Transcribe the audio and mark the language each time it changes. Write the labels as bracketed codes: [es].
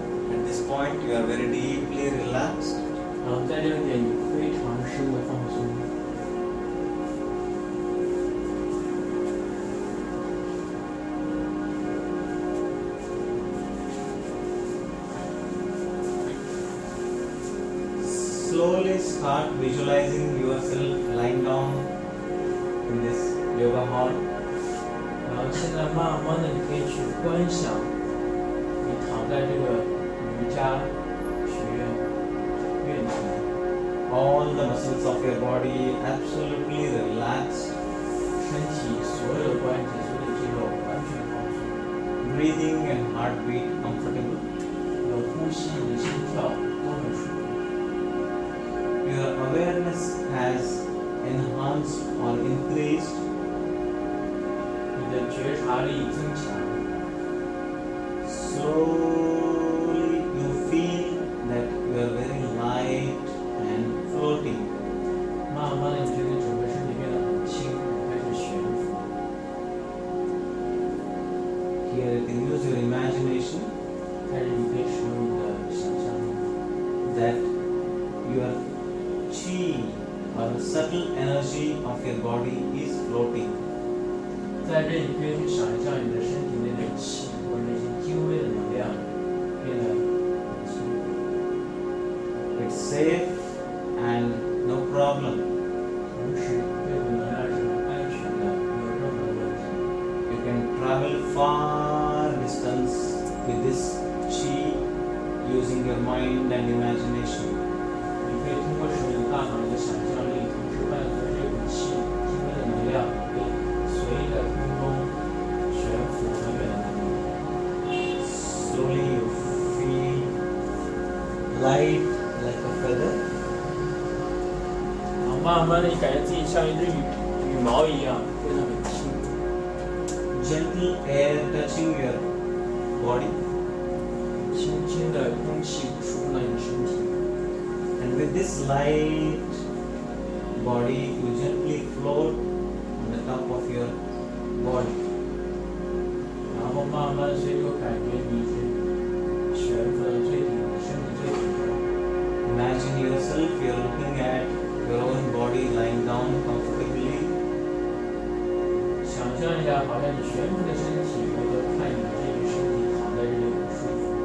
[en] At this point, you are very deeply relaxed. [zh] 然后在这个点，你非常深的放松。 [en] Slowly start visualizing yourself lying down in this yoga hall. [zh] 然后现在慢慢的，你可以去观想，你躺在这个瑜伽学院院体， [en] All the muscles of your body absolutely relaxed. [zh] 身体所有的关节、所有的肌肉完全放松， [en] Breathing and heartbeat comfortable. [zh] 你的呼吸、你的心跳都很舒服。 [en] Your awareness has enhanced or increased. [zh] 你的觉察力增强， [en] Slowly you feel that you are very light and floating. [zh] 慢慢的，你觉得整个身体变得很轻，开始悬浮。 [en] Here you can use your imagination [zh] 开始，你可以使用你的想象力， [en] that your chi or the subtle energy of your body is floating. [zh] 在这里你可以去想一下你的身体内的气或者那些精微的能量变得很轻， [en] It's safe and no problem. [zh] 同时这股能量是很安全的，没有任何的问题。 [en] You can travel far distance with this chi using your mind and imagination. [zh] 你可以通过使用你的大脑、你的想象力，同时伴随这股气精微的能量，可以随意在空中悬浮很远的地方。 [en] Slowly you feel light like a feather. [zh] 然后慢慢的，你感觉自己像一只羽毛一样，变得很轻。 [en] Gentle air touching your body. [zh] 轻轻的空气触碰到你的身体， [en] And with this light body, you gently float on the top of your body. [zh] 然后慢慢随着感觉你是悬浮到最顶，身体最顶端。 [en] Imagine yourself, you're looking at your own body lying down comfortably. [zh] 想象一下，好像你悬浮的身体，回头看你这具身体躺在这里很舒服。